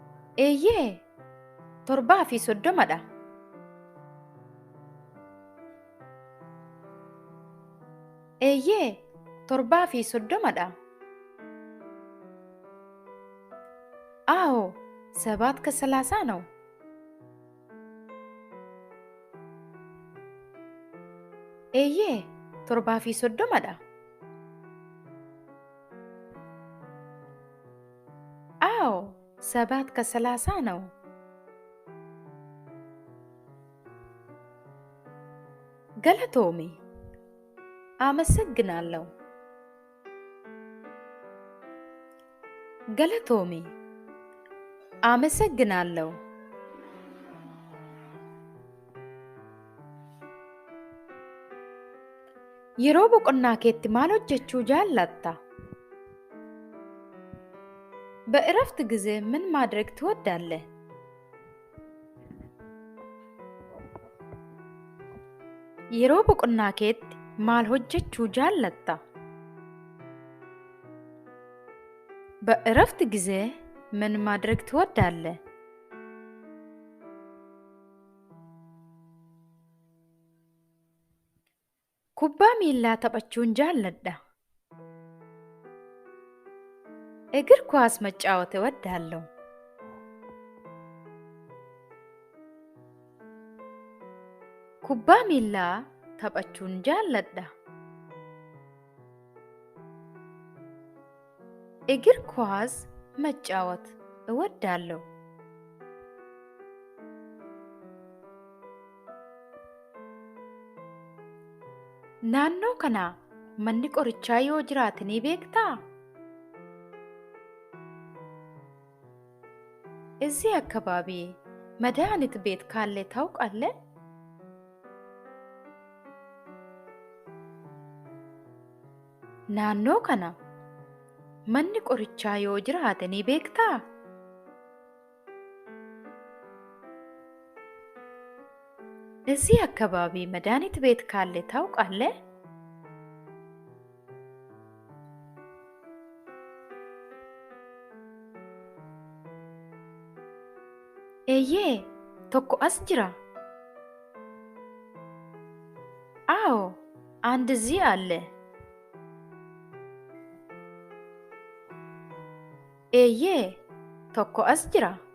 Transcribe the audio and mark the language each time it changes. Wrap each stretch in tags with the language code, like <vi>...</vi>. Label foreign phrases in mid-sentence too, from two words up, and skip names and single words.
<om>Eeyyee, 7:30dha. Eeyyee, 7:30dha.</om> <am>አዎ፣ 7:30 ነው።</am> <om>Eeyyee, 7:30dha.</om> <am>አዎ፣ 7:30 ነው። ገለቶሚ፣ አመሰግናለሁ። ገለቶሚ፣ አመሰግናለሁ።</am> <om>yeroo boqonnaa keetti maal hojjechuu jaallatta?</om> <am>በእረፍት ጊዜ ምን ማድረግ ትወዳለህ?</am> <om>yeroo boqonnaa keetti maal hojjechuu jaallatta?</om> <am>በእረፍት ጊዜ ምን ማድረግ ትወዳለህ?</am> <om>kubbaa miillaa taphachuun jaalladha.</om> <am>እግር ኳስ መጫወት እወዳለሁ።</am> <om>kubbaa miillaa taphachuun jaalladha.</om> <am>እግር ኳስ መጫወት እወዳለሁ።</am> <om>naannoo kana manni qorichaa yoo jiraate ni beektaa?</om> <am>እዚህ አካባቢ መድኃኒት ቤት ካለ ታውቃለህ?</am> <om>naannoo kana manni qorichaa yoo jiraate ni beektaa?</om> <am>እዚህ አካባቢ መድኃኒት ቤት ካለ ታውቃለህ?</am> <om>eeyyee, tokko as jira.</om> <am>አዎ፣ አንድ እዚህ አለ።</am> <om>eeyyee, tokko as jira.</om>